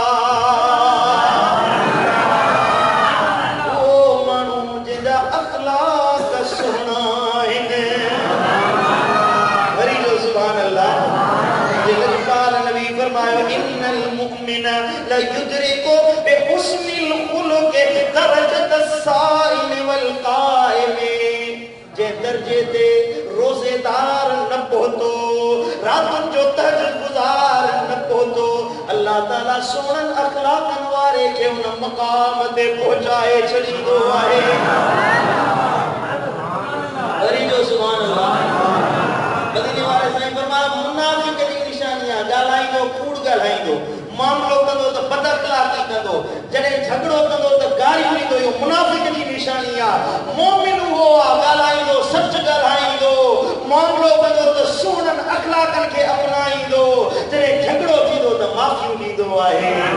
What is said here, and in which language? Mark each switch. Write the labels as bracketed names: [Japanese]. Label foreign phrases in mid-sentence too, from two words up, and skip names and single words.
[Sindhi] ओ माण्हू जंहिंजा अखलाक सुहिणा आहिनि वरी जो [Arabic] سبحان الله [Sindhi] जे लजपाल नबी फरमायो [Arabic] إن المؤمن لا يدرك بحسن الخلق درجة الصائم والقائم [Sindhi] जे दर्जे ते रोजेदार न पहुतो रातुन जो तहज्जुद गुजार न पहुतो अल्लाह ताला सोहन अखलाकन वारे के उन मकाम ते पहुंचाए छड़ींदो आहे वरी जो [Arabic] سبحان الله [Sindhi] मदीने वाले साईं फरमाया मुनाफिक जी निशानियां ॻाल्हाईंदो कूड़ ॻाल्हाईंदो मामलो कंदो त बद अखलाकी कंदो जॾहिं झगड़ो कंदो त गारियूं ॾींदो इहो मुनाफिक जी निशानी आहे मोमिन उहो आहे ॻाल्हाईंदो सच ॻाल्हाईंदो मामलो कंदो त सुहिणनि अखलाकनि खे अपनाईंदो जॾहिं झगड़ो थींदो त माफ़ियूं ॾींदो आहे